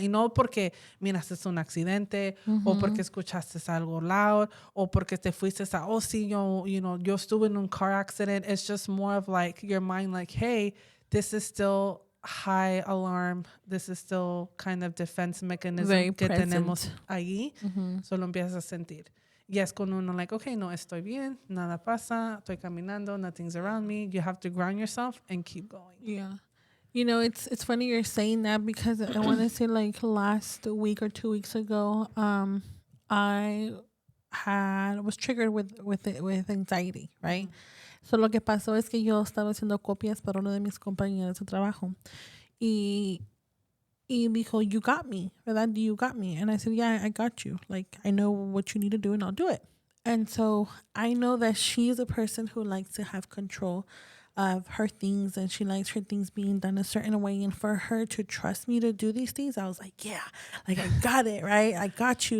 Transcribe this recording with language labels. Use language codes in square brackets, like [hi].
[es] Y no porque miraste un accidente, o porque escuchaste algo loud, o porque te fuiste a, oh, sí, yo estuve en un car accident. [en] It's just more of like your mind like, hey, this is still high alarm. This is still kind of defense mechanism Very [es] que [en] present. [es] tenemos ahí. Solo empiezas a sentir. Y es cuando uno like, okay, no, estoy bien, nada pasa, estoy caminando, nothing's around me. [en] You have to ground yourself and keep going. Yeah. You know, it's funny you're saying that because I want to say like last week or 2 weeks ago, I was triggered with anxiety, right? So lo que pasó es que yo estaba haciendo copias para uno de mis compañeros de trabajo y dijo, [es] you got me, [en] ¿verdad? You got me. And I said, yeah, I got you. Like, I know what you need to do and I'll do it. And so I know that she's a person who likes to have control of her things and she likes her things being done a certain way. And for her to trust me to do these things, I was like, yeah, like I got it, right? I got you.